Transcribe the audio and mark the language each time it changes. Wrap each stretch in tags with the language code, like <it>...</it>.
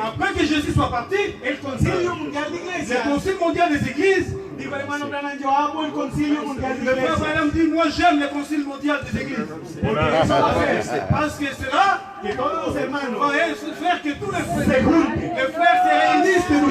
<fr>Après que Jésus soit parti,</fr> <es>el Concilio Mundial de</es> <fr>le</fr> <es>Iglesias</es> <fr>Concile mondial des églises,</fr> <es>dijo, hermano Branham, yo amo el Concilio Mundial de</es> <fr>le frère</fr> <es>Iglesias.</es> <fr>Branham dit, moi j'aime le Concile mondial des églises.</fr> <es>Porque eso va a hacer</es> <fr>Parce que cela</fr> <es>que todos los hermanos</es> <fr>va faire que tous les</fr> <es>se</es> <fr>frères,</fr> <es>junten.</es> <fr>les frères se réunissent que nous.</fr>